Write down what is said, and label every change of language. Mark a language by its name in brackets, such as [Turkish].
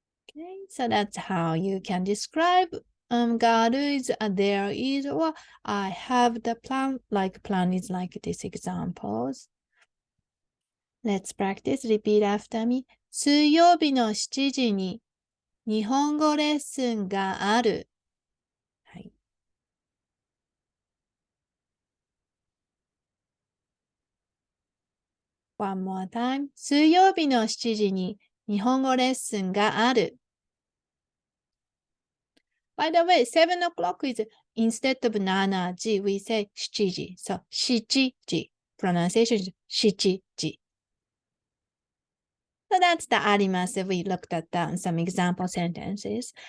[English] Okay, so that's how you can describe God is, there is, or I have the plan, like plan is like this examples. Let's practice, repeat after me. [Japanese] 水曜日の7時に日本語レッスンがある。はい。 [English] One more time. [Japanese] 水曜日の7時に日本語レッスンがある。 [English] By the way, 7 o'clock is instead of 7時, we say 7時. So, 7時.Pronunciation is 7時. So that's the arimasu. We looked at some example sentences.